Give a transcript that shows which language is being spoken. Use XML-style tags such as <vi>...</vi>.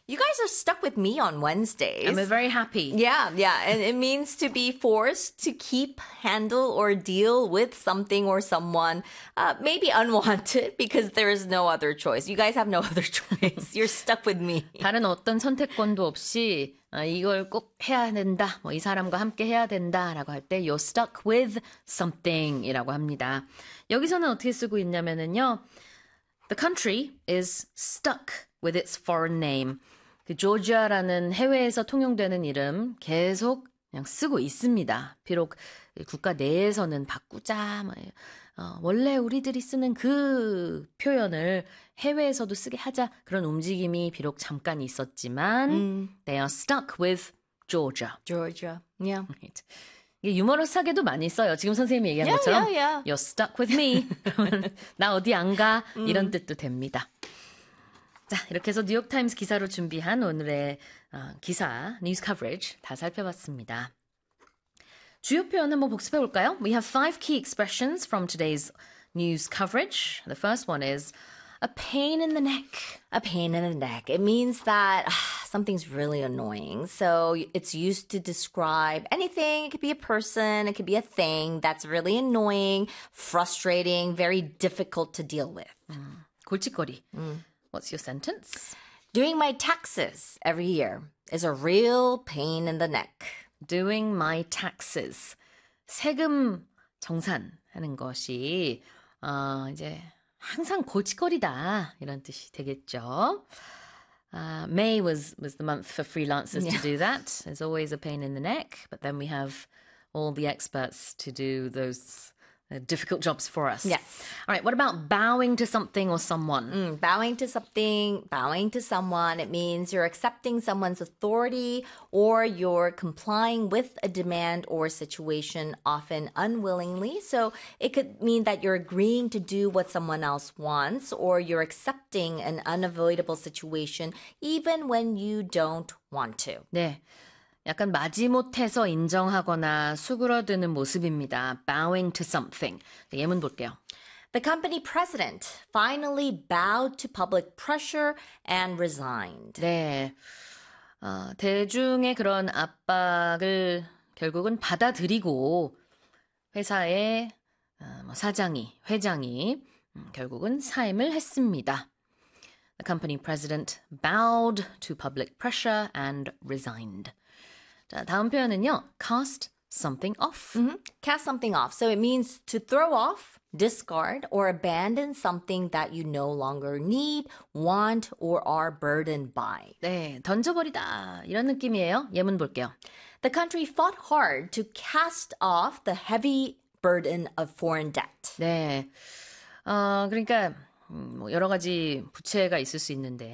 <en>You guys are stuck with me on Wednesdays. I'm very happy. Yeah, yeah. And it means to be forced to keep, handle, or deal with something or someone. Maybe unwanted because there is no other choice. You guys have no other choice. You're stuck with me.</en> <ko>다른 어떤 선택권도 없이 이걸 꼭 해야 된다. 뭐 이 사람과 함께 해야 된다라고 할 때</ko> <en>you're stuck with something</en> <ko>이라고 합니다. 여기서는 어떻게 쓰고 있냐면은요.</ko> <en>The country is stuck with its foreign name.</en> <ko>그 조지아라는 해외에서 통용되는 이름 계속 그냥 쓰고 있습니다. 비록 국가 내에서는 바꾸자 뭐 원래 우리들이 쓰는 그 표현을 해외에서도 쓰게 하자 그런 움직임이 비록 잠깐 있었지만</ko> <en>they are stuck with Georgia. Georgia. Yeah. Right.</en> <ko>이게 유머러스하게도 많이 써요. 지금 선생님이 얘기한</ko> <en>yeah,</en> <ko>것처럼</ko> <en>yeah, yeah. You're stuck with me.</en> <ko>나 어디 안 가 이런 뜻도 됩니다. 자, 이렇게 해서 뉴욕타임스 기사로 준비한 오늘의 기사, 뉴스 커버리지 다 살펴봤습니다. 주요 표현은 뭐 복습해 볼까요?</ko> <en>We have five key expressions from today's news coverage. The first one is a pain in the neck. A pain in the neck. It means that something's really annoying. So it's used to describe anything. It could be a person. It could be a thing that's really annoying, frustrating, very difficult to deal with. 골칫거리. What's your sentence? Doing my taxes every year is a real pain in the neck. Doing my taxes.</en> <ko>세금 정산하는 것이 이제 항상 고치거리다 이런 뜻이 되겠죠.</ko> <en>May was the month for freelancers to do that. It's always a pain in the neck. But then we have all the experts to do those difficult jobs for us. Yes. All right, what about bowing to something or someone? Bowing to someone, it means you're accepting someone's authority or you're complying with a demand or situation, often unwillingly. So it could mean that you're agreeing to do what someone else wants or you're accepting an unavoidable situation even when you don't want to.</en> <ko>네. 약간 마지못해서 인정하거나 수그러드는 모습입니다.</ko> <en>Bowing to something.</en> <ko>예문 볼게요.</ko> <en>The company president finally bowed to public pressure and resigned.</en> <ko>네. 대중의 그런 압박을 결국은 받아들이고 회사의 사장이, 회장이 결국은 사임을 했습니다.</ko> <en>The company president bowed to public pressure and resigned.</en> <ko>자, 다음 표현은요.</ko> <en>Cast something off. Cast something off. So it means to throw off, discard, or abandon something that you no longer need, want, or are burdened by.</en> <ko>네, 던져버리다. 이런 느낌이에요. 예문 볼게요.</ko> <en>The country fought hard to cast off the heavy burden of foreign debt.</en> <ko>네, 그러니까 뭐 여러 가지 부채가 있을 수 있는데 해외 부채의 그 큰 부담감.</ko>